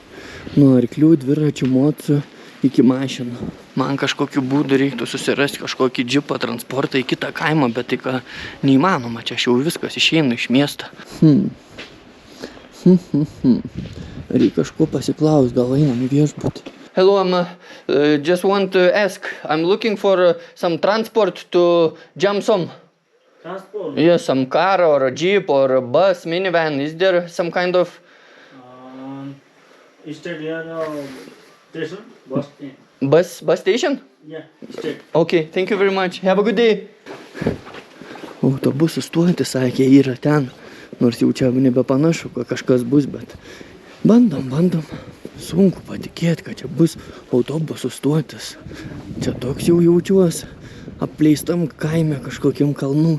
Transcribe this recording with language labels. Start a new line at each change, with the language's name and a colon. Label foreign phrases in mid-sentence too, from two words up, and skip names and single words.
Lithuanian: Nuo arklių, dviračių, mocų iki mašinų. Man kažkokiu būdu reiktų susirasti kažkokį džipą, transportą į kitą kaimą, bet tai ką neįmanoma, čia jau viskas išeina iš miesto. Reikia kažko pasiklaus, gal einam į viešbutį.
English: Hello, just want to ask. I'm looking for some transport to Jamsom. Transport? Yes, some car or a jeep or a bus, minivan. Is there some kind of... Station? Bus station? Yeah, state. Okay, thank you very much. Have a good day.
Lithuanian: Autobusų stojantis, sakė, yra ten. Nors jau čia nebepanašu, kad kažkas bus, bet bandom. Sunku patikėti, kad čia bus autobusų stotis. Čia toks jau jaučiuosi apleistam kaime kažkokiam kalnų.